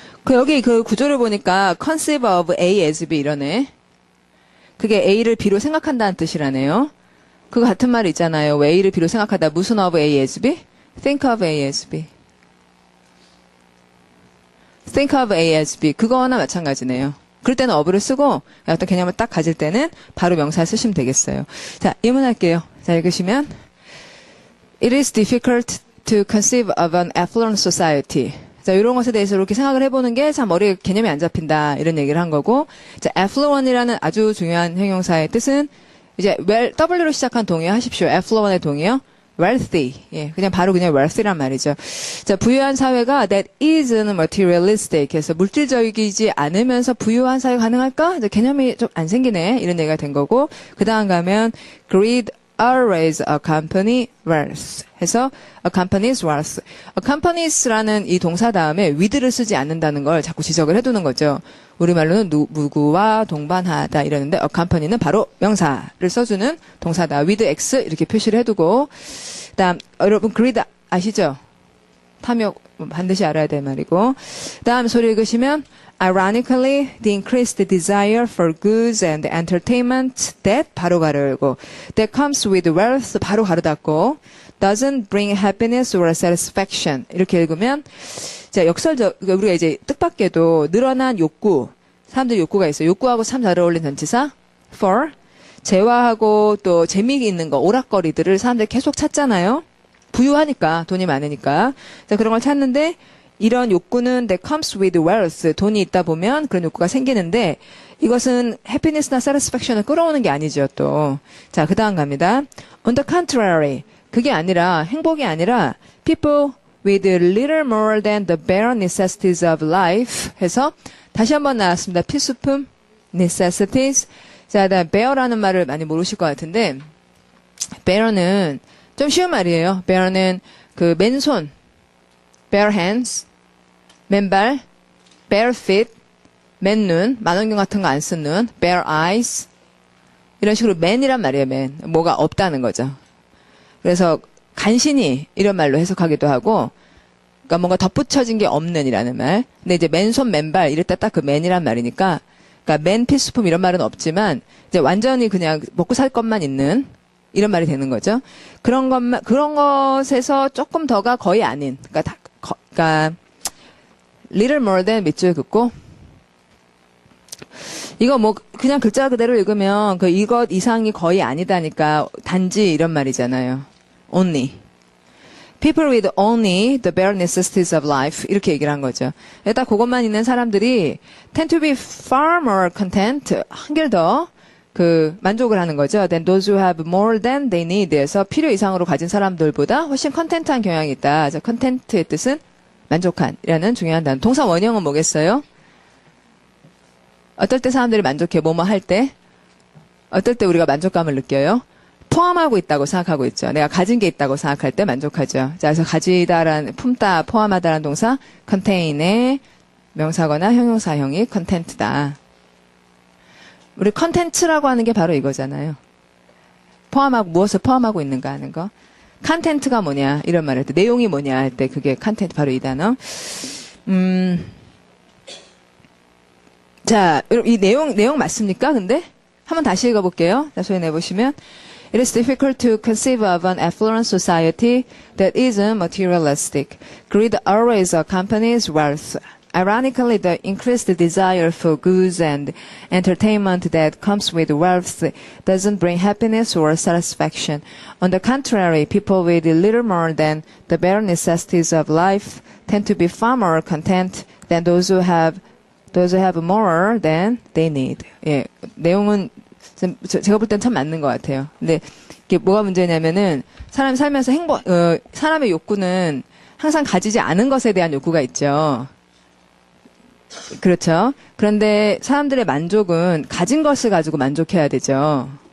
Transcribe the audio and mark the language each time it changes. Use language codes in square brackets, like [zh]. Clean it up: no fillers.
[ko] 여기 그 구조를 보니까 [en] conceive of A as B [ko] 이러네. 그게 A를 B로 생각한다는 뜻이라네요. 그거 같은 말이 있잖아요. 왜 A를 B로 생각하다 무슨 [en] of A as B? think of A as B. think of A as B. [ko] 그거나 마찬가지네요. 그럴 때는 of를 쓰고 어떤 개념을 딱 가질 때는 바로 명사를 쓰시면 되겠어요. 자, 입문할게요. 자, 읽으시면 [en] It is difficult to conceive of an affluent society. [ko] 자, 이런 것에 대해서 이렇게 생각을 해보는 게 참 머리에 개념이 안 잡힌다. 이런 얘기를 한 거고. 자, affluent이라는 아주 중요한 형용사의 뜻은 이제 W로 시작한 동의 하십시오. affluent의 동의요. [en] wealthy. [ko] 예, 그냥 바로 그냥 wealthy란 말이죠. 자, 부유한 사회가 [en] that isn't materialistic [ko] 해서 물질적이지 않으면서 부유한 사회 가능할까? 이제 개념이 좀 안 생기네. 이런 얘기가 된 거고. 그 다음 가면 [en] greed always accompany wealth 해서 accompanies wealth. [ko] accompanies라는 이 동사 다음에 with를 쓰지 않는다는 걸 자꾸 지적을 해두는 거죠. 우리말로는 누구와 동반하다 이러는데 accompany는 바로 명사를 써주는 동사다. with x 이렇게 표시를 해두고 그다음 여러분 greed 아시죠? 탐욕 반드시 알아야 될 말이고 다음 소리 읽으시면 [en] Ironically, the increased desire for goods and entertainment that [ko] 바로 가르고 [en] that comes with wealth [ko] 바로 가로 닫고 [en] doesn't bring happiness or satisfaction [ko] 이렇게 읽으면 자 역설적 우리가 이제 뜻밖에도 늘어난 욕구 사람들 욕구가 있어요. 욕구하고 참 잘 어울리는 전치사 for 재화하고 또 재미있는 거 오락거리들을 사람들이 계속 찾잖아요. 부유하니까 돈이 많으니까 자 그런 걸 찾는데 이런 욕구는 [en] that comes with wealth. [ko] 돈이 있다 보면 그런 욕구가 생기는데 이것은 happiness나 satisfaction을 끌어오는 게 아니죠, 또. 자, 그 다음 갑니다. [en] On the contrary. [ko] 그게 아니라, 행복이 아니라 [en] people with little more than the bare necessities of life [ko] 해서 다시 한번 나왔습니다. 필수품, necessities. 자, 그다음 bare라는 말을 많이 모르실 것 같은데 bare는 좀 쉬운 말이에요. bare는 그 맨손, bare hands, 맨발, bare feet, 맨눈, 만원경 같은 거 안 쓴 눈, bare eyes 이런 식으로 man이란 말이에요. man. 뭐가 없다는 거죠. 그래서 간신히 이런 말로 해석하기도 하고 그러니까 뭔가 덧붙여진 게 없는 이라는 말. 근데 이제 맨손, 맨발 이럴 때 딱 그 man이란 말이니까 그러니까 맨 필수품 이런 말은 없지만 이제 완전히 그냥 먹고 살 것만 있는 이런 말이 되는 거죠. 그런 것에서 조금 더가 거의 아닌 그러니까 little more than 밑줄 긋고 이거 뭐 그냥 글자 그대로 읽으면 그 이것 이상이 거의 아니다니까 단지 이런 말이잖아요. [en] only. People with only the bare necessities of life 이렇게 얘기를 한 거죠. [ko] 딱 그것만 있는 사람들이 [en] tend to be far more content [ko] 한결 더 그 만족을 하는 거죠. [en] Than those who have more than they [ko] need에서 필요 이상으로 가진 사람들보다 훨씬 컨텐트한 경향이 있다. 자, 컨텐트의 뜻은 만족한이라는 중요한 단어. 동사 원형은 뭐겠어요? 어떨 때 사람들이 만족해? 뭐뭐 할 때? 어떨 때 우리가 만족감을 느껴요? 포함하고 있다고 생각하고 있죠. 내가 가진 게 있다고 생각할 때 만족하죠. 자, 그래서 가지다라는 품다, 포함하다라는 동사 contain의 명사거나 형용사형이 content다. 우리 컨텐츠라고 하는 게 바로 이거잖아요. 포함하고 무엇을 포함하고 있는가 하는 거. 컨텐츠가 뭐냐 이런 말을 할 때 내용이 뭐냐 할 때 그게 컨텐츠 바로 이 단어. 자, 이 내용 맞습니까? 근데 한번 다시 읽어볼게요. 자, 소리 내보시면 [en] It is difficult to conceive of an affluent society that isn't materialistic. Greed always accompanies wealth. Ironically, the increased desire for goods and entertainment that comes with wealth doesn't bring happiness or satisfaction. On the contrary, people with little more than the bare necessities of life tend to be far more content than those who have more than they need. [ko] 예, 내용은 제가 볼 땐 참 맞는 것 같아요. 근데 이게 뭐가 문제냐면은 사람이 살면서 사람의 욕구는 항상 가지지 않은 것에 대한 욕구가 있죠. 그렇죠. 그런데 사람들의 만족은 가진 것을 가지고 만족해야 되죠.